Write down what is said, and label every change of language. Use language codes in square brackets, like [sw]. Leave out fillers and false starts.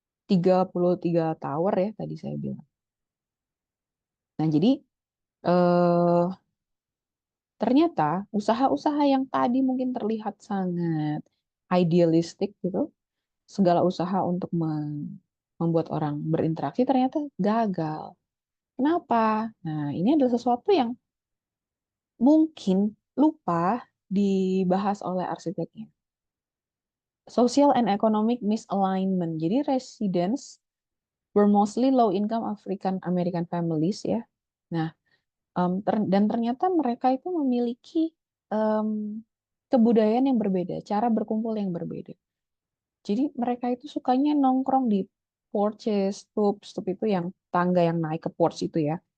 [id] 33 tower ya tadi saya bilang. Nah, jadi eh ternyata usaha-usaha yang tadi mungkin terlihat sangat idealistik gitu, segala usaha untuk membuat orang berinteraksi ternyata gagal. Kenapa? Nah, ini adalah sesuatu yang mungkin lupa dibahas oleh arsiteknya. [en] Social and economic misalignment. Jadi residents were mostly low income African American families ya. [id] Nah, dan ternyata mereka itu memiliki em, kebudayaan yang berbeda, cara berkumpul yang berbeda. Jadi mereka itu sukanya nongkrong di porches, stoop itu yang tangga yang naik ke porch itu ya.